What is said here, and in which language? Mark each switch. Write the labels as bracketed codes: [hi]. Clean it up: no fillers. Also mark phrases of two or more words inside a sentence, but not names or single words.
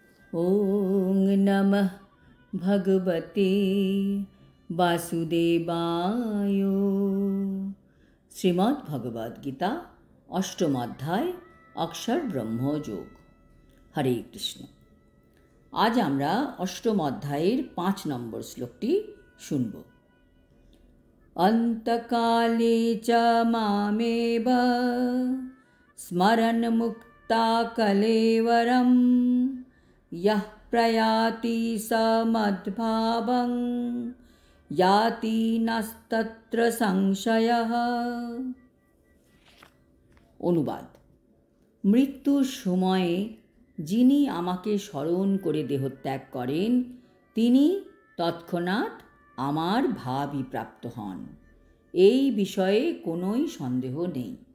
[sa] ओं नमः भगवते वासुदेवाय। [bn] শ্রীমদ্ ভগবদ গীতা অষ্টম অধ্যায় অক্ষর ব্রহ্মযোগ। হরে কৃষ্ণ। আজ আমরা অষ্টম অধ্যায়ের 5 নম্বর শ্লোকটি শুনব। [sa] অন্তকালে চ মামেব স্মরণ মুক্তা কলেবরম यः प्रयाति स मद्भावं याति नास्तत्र সংশয়ः। [bn] অনুবাদ: মৃত্যুর সময়ে যিনি আমাকে স্মরণ করে দেহত্যাগ করেন তিনি তৎক্ষণাৎ আমার ভাবই প্রাপ্ত হন, এই বিষয়ে কোনোই সন্দেহ নেই।